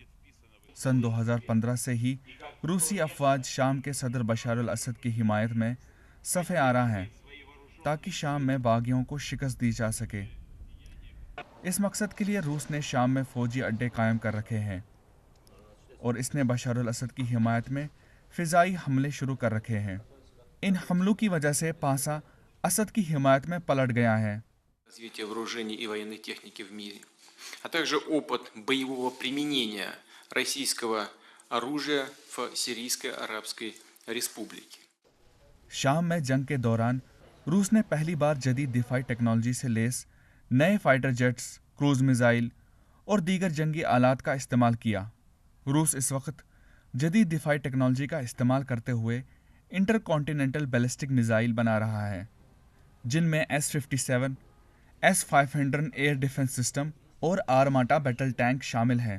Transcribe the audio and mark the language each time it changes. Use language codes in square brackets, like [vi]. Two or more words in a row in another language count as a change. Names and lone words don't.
[ur] سن 2015 سے ہی روسی افواج شام کے صدر بشار ال اسد کی حمایت میں صف آرا ہیں تاکہ شام میں باغیوں کو شکست دی جا سکے. اس مقصد کے لیے روس نے شام میں فوجی اڈے قائم کر رکھے ہیں اور اس نے بشار ال اسد کی حمایت میں فضائی حملے شروع کر رکھے ہیں. ان حملوں کی وجہ سے پاسا اسد کی حمایت میں پلٹ گیا ہے. [ru] Развитие вооружений и военной техники в мире, а также опыт боевого применения российского оружия в Сирийской Арабской Республике. [ur] شام میں جنگ کے دوران روس نے پہلی بار جدید دفاعی ٹیکنالوجی سے لیس نئے [en] fighter jets, cruise missile [ur] اور دیگر جنگی آلات کا استعمال کیا. روس اس وقت جدید دفاعی ٹیکنالوجی کا استعمال کرتے ہوئے [en] intercontinental ballistic missile [ur] بنا رہا ہے، جن میں S-57، S-500 [en] air defense system [ur] اور [en] Armata battle tank [ur] شامل ہیں.